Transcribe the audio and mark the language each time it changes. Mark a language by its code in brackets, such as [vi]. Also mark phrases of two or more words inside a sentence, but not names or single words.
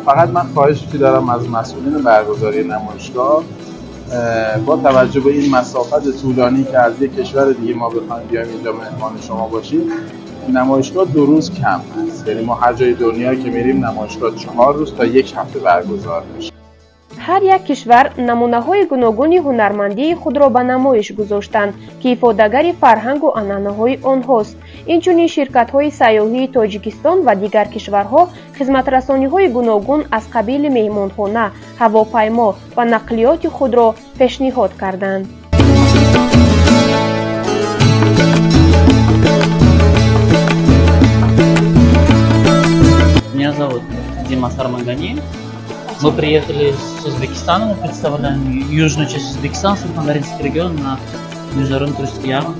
[fa] فقط من خواهشی که دارم از مسئولین برگزاری نمایشگاه، با توجه به این مسافت طولانی که از یک کشور دیگه ما بخوایم بیایم اینجا مهمان شما باشیم، نمایشگاه 2 روز کم هست. یعنی ما هر جای دنیا که میریم نمایشگاه 4 روز تا 1 هفته برگزار میشه. [tg] ҳар як кишвар намунаҳои гуногуни ҳунармандии худро ба намоиш гузоштанд ки ифодагари фарҳангу анъанаҳои онҳост. инчунин ширкатҳои сайёҳии Тоҷикистон ва дигар кишварҳо хизматрасониҳои гуногун аз қабили меҳмонхона, ҳавопаймо ва нақлиёти худро пешниҳод карданд. [ru] Меня зовут Дима Сармагани. Мы приехали с Узбекистана, мы представляем южную часть Узбекистана, Сурхандаринский регион на международной туристической ярмарке.